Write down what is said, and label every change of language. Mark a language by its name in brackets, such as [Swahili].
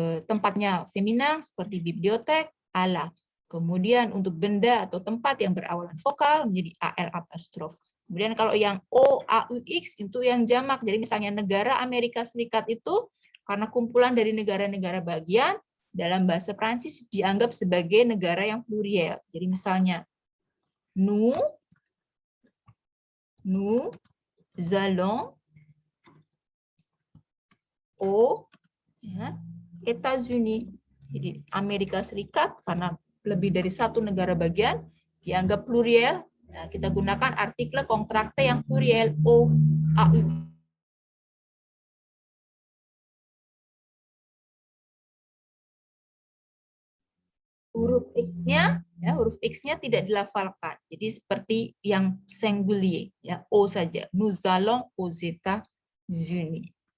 [Indonesian] Tempatnya feminin seperti bibliotek, ala. Kemudian untuk benda atau tempat yang berawalan vokal menjadi al apostrof. Kemudian kalau yang o, a, u, x itu yang jamak. Jadi misalnya negara Amerika Serikat itu karena kumpulan dari negara-negara bagian, dalam bahasa Prancis dianggap sebagai negara yang pluriel. Jadi misalnya [French] nous allons aux, [Indonesian] ya, États-Unis. Jadi Amerika Serikat karena lebih dari satu negara bagian dianggap pluriel. Nah, kita gunakan artikel kontrakte yang pluriel o, a, u. Huruf X-nya, ya, huruf X-nya tidak dilafalkan. Jadi seperti yang singulier, ya, O saja. [French] Nous allons aux États-Unis.